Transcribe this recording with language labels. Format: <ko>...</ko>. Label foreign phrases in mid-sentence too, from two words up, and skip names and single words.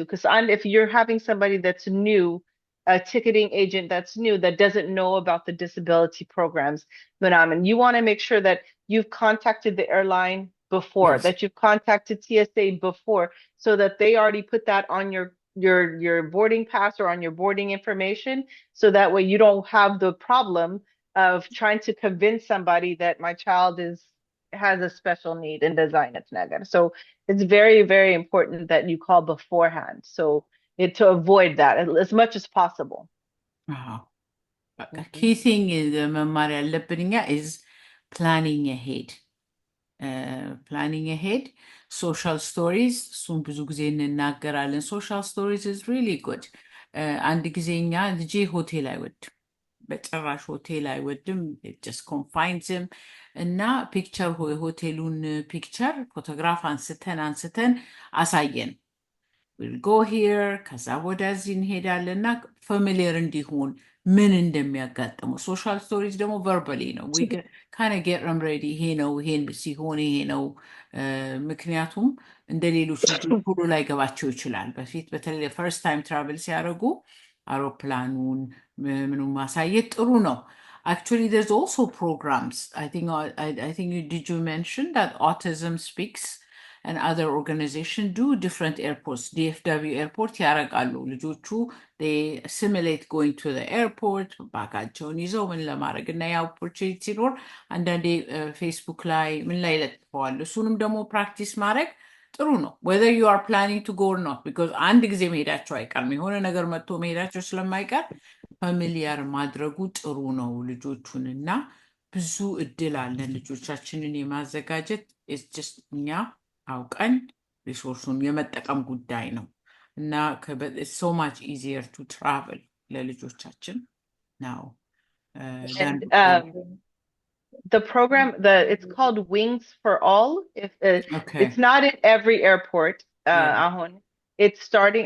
<en>Because if you're having somebody that's new, a ticketing agent that's new that doesn't know about the disability programs, and you want to make sure that you've contacted the airline before, that you've contacted TSA before, so that they already put that on your boarding pass or on your boarding information, so that way you don't have the problem of trying to convince somebody that my child has a special need and design it ነገር. So it's very, very important that you call beforehand, so to avoid that as much as possible. Key thing is</en> <am>መማር ያለብን እኛ</am> <en>is planning ahead. Planning ahead. Social stories</en> <am>እሱን ብዙ ጊዜ እንናገራለን።</am> <en>Social stories is really good.</en> <am>አንድ ጊዜ እኛ ልጄ ሆቴል አይወድም በጭራሽ ሆቴል አይወድም</am> <en>it just confines him</en> <am>እና ፒክቸር የሆቴሉን ፒክቸር ፎቶግራፍ አንስተን አሳየን</am> <en>we'll go here</en> <am>ከዛ ወደዚህ እንሄዳለን እና ፋሚሊየር እንዲሆን ምን እንደሚያጋጥመው</am> <en>social stories</en> <am>ደግሞ ቨርባሊ ነው</am> <en>we kind of get them ready</en> <am>ይሄ ነው ይሄን ሲሆን ይሄ ነው ምክንያቱም እንደ ሌሎች ልጆች ሁሉ ላይ ገባቸው ይችላል በፊት በተለይ</am> <en>first time travel</en> <am>ሲያደርጉ አውሮፕላኑን ምኑን ማሳየት ጥሩ ነው</am> <en>actually there's also programs I think did you mention that Autism Speaks and other organizations do different airports DFW airport</en> <am>ያረጋሉ ልጆቹ</am> <en>they simulate going to the airport</en> <am>ባጋቸውን ይዘው ምን ለማድረግ እና ያው opportunity ሲኖር አንዳንዴ ፌስቡክ ላይ ምን ላይ ለጥፈዋል እሱንም ደግሞ ፕራክቲስ ማድረግ ጥሩ ነው</am> <en>whether you are planning to go or not</en> <am>because አንድ ጊዜ መሄዳቸው አይቀርም የሆነ ነገር መጥቶ መሄዳቸው ስለማይቀር ፋሚሊያር ማድረጉ ጥሩ ነው ልጆቹንና ብዙ እድል አለን ልጆቻችንን የማዘጋጀት</am> <en>it's just</en> <am>እኛ አውቀን ሪሶርሱን የመጠቀም ጉዳይ ነው እና</am> <en>it's so much easier to travel</en> <am>ለልጆቻችን now</am> <en>The program, it's called Wings for All. If Okay. it's not at every airport, Yeah. Ahon. It's starting.</en>